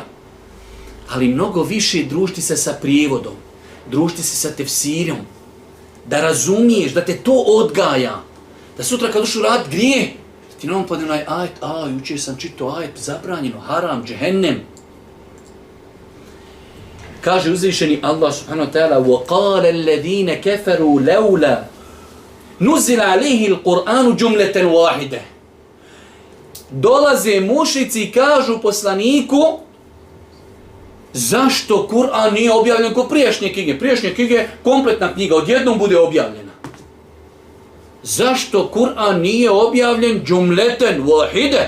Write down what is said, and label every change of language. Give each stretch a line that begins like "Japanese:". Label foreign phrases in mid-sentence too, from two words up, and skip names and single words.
Bosnian: Ali mnogo više družiti se sa prijevodom, družiti se sa tefsirom, da razumiješ, da te to odgaja, da sutra kad ušu rad grije, ti na ovom padne onaj ajet, jučer sam čitao ajet, zabranjeno, haram, džehennem. Kaže uzvišeni
Arabic: الله سبحانه وتعالى وَقَالَ الَّذِينَ كَفَرُوا لَوْلَا نُزِلَ عَلَيْهِ الْقُرْآنُ جُمْلَةً وَاحِدَةً.
Bosnian: Dolaze mušici i kažu poslaniku, zašto Kur'an nije objavljen kao prijašnje knjige? Prijašnje knjige, kompletna knjiga, odjednom bude objavljena. Zašto Kur'an nije objavljen
Arabic: جملة واحدة?